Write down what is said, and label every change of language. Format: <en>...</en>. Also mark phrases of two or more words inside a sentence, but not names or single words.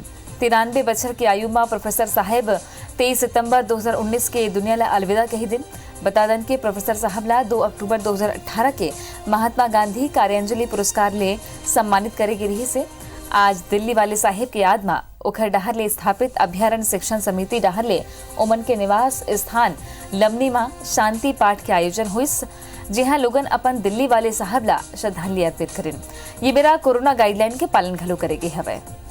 <hne>93 बछर की आयु में प्रोफेसर साहेब 23 सितंबर 2019 के दुनिया ला अलविदा कही दिन। बता दें कि प्रोफेसर साहब ला 2 अक्टूबर 2018 के महात्मा गांधी कार्यांजलि पुरस्कार ले सम्मानित करे गई रही से। आज दिल्ली वाले साहेब की याद में उखर डहर ले स्थापित अभ्यारण्य शिक्षण समिति डहर ले उमन के निवास स्थान लमनी में शांति पाठ के आयोजन हुई, जहां लोगन अपन दिल्ली वाले साहब ला श्रद्धांजलि अर्पित करें। ये बेरा कोरोना गाइडलाइन के पालन घलो करेगी हवे।</hne>